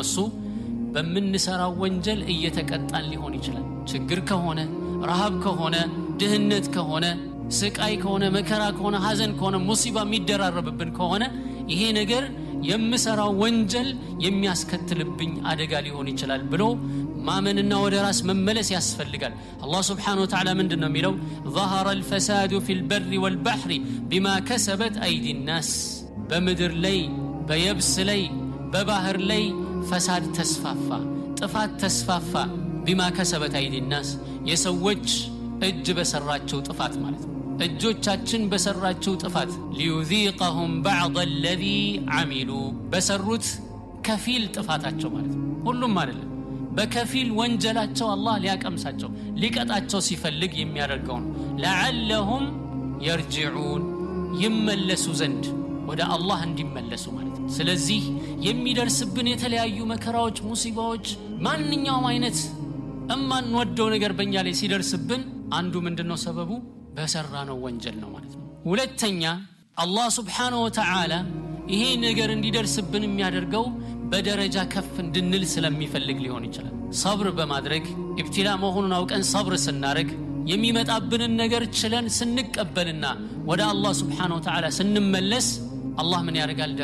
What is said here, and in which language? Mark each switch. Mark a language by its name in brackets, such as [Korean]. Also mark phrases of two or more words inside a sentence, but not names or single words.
[Amharic] እሱ በምንሰራው ወንጀል እየተቀጣን ሊሆን ይችላል። ችግር ከሆነ፣ ረሃብ ከሆነ፣ ድህነት ከሆነ፣ ስቃይ ከሆነ፣ መከራ ከሆነ፣ ሐዘን ከሆነ፣ ሙሲባ የሚደራረብብን ከሆነ ይሄ ነገር የምሰራው ወንጀል የሚያስከትልብኝ አደጋ ሊሆን ይችላል ብሎ ማመንና ወደ ራስ መመለስ ያስፈልጋል። አላህ [Arabic] سبحانه و تعالى [Amharic] ምንድነው የሚለው? [Arabic] ظهر الفساد في البر والبحر بما كسبت أيدي الناس። [Amharic] በምድር ላይ በየብስ ላይ በባህር ላይ ፈሳድ ተስፋፋ፣ ጥፋት ተስፋፋ። [Arabic] بما كسبت أيدي الناس [Amharic] የሰዎች እጅ በሰራቸው ጥፋት ማለት ነው። እጆቻችን በሰራቸው ጥፋት [Arabic] ليذيقهم بعض الذي عملوا [Amharic] በሰሩት ከፊል ጥፋታቸው ማለት ነው። ሁሉም አይደለም፣ በከፊል ወንጀላቸው አላህ ሊያቀምሳቸው ሊቀጣቸው ሲፈልግ የሚያደርገው ነው። [Arabic] لعلهم يرجعون [Amharic] ይመለሱ ዘንድ ወደ አላህ እንዲመለሱ ማለት ነው። ስለዚህ የሚደርስብን የተለያዩ መከራዎች፣ ሙሲባዎች፣ ማንኛውም አይነት እማንወደው ነገር በእኛ ላይ ሲደርስብን አንዱ ምንድነው ሰበቡ? በሰራነው ወንጀል ነው ማለት ነው። ሁለተኛ አላህ [Arabic] سبحانه و تعالى [Amharic] ይሄ ነገር እንዲደርስብን የሚያደርገው በደረጃ ከፍ እንድንል ስለሚፈልግ ሊሆን ይችላል። ሰብር በማድረግ ኢብቲላ መሆኑን አውቀን ሰብር ስናደርግ የሚመጣብንን ነገር ችለን ስንቀበልና ወደ አላህ [Arabic] سبحانه و تعالى [Amharic] ስንመለስ አላህ ምን ያደርጋል?